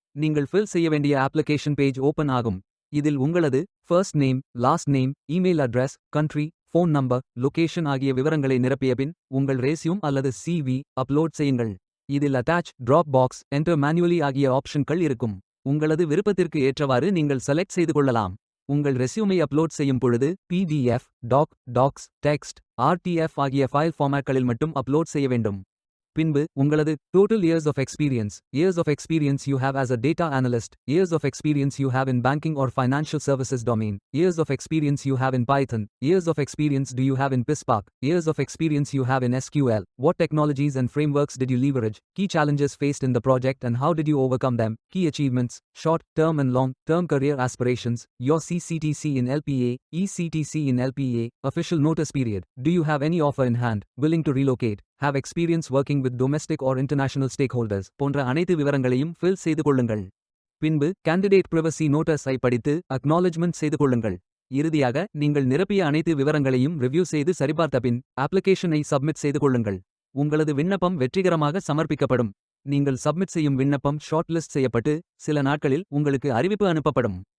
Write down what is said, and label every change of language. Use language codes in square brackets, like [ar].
[ta] நீங்கள் ஃபில் செய்ய வேண்டிய அப்ளிகேஷன் பேஜ் ஓபன் ஆகும். இதில் உங்களது first name, last name, email address, country, phone number, location ஆகிய விவரங்களை நிரப்பிய பின் உங்கள் ரெஸ்யூம் அல்லது சிவி அப்லோட் செய்யுங்கள். இதில் attach, drop box, enter manually ஆகிய ஆப்ஷன்கள் இருக்கும். உங்களது விருப்பத்திற்கு ஏற்றவாறு நீங்கள் செலக்ட் செய்து கொள்ளலாம். உங்கள் ரெஸ்யூமை அப்லோட் செய்யும் பொழுது பிடிஎஃப், டாக்ஸ், டெக்ஸ்ட், ஆர்டிஎஃப் ஆகிய ஃபைல் ஃபார்மேட்களில் மட்டும் அப்லோட் செய்ய வேண்டும். பின்பு உங்களது [en] total years of experience you have as a data analyst, years of experience you have in banking or financial services domain, years of experience you have in Python, years of experience do you have in PySpark, years of experience you have in SQL, what technologies and frameworks did you leverage, key challenges faced in the project and how did you overcome them, key achievements, short term and long term career aspirations, your CCTC in LPA, ECTC in LPA, official notice period, do you have any offer in hand, willing to relocate, have experience working with domestic or international stakeholders [ta] போன்ற அனைத்து விவரங்களையும் fill செய்து கொள்ளுங்கள். பின்பு candidate privacy notice ஐ படித்து acknowledgement செய்து கொள்ளுங்கள். இறுதியாக நீங்கள் நிரப்பிய அனைத்து விவரங்களையும் ரிவ்யூ செய்து சரிபார்த்த பின் அப்ளிகேஷனை சப்மிட் செய்து கொள்ளுங்கள். உங்களது விண்ணப்பம் வெற்றிகரமாக சமர்ப்பிக்கப்படும். நீங்கள் சப்மிட் செய்யும் விண்ணப்பம் ஷார்ட் லிஸ்ட் செய்யப்பட்டு சில நாட்களில் உங்களுக்கு அறிவிப்பு அனுப்பப்படும்.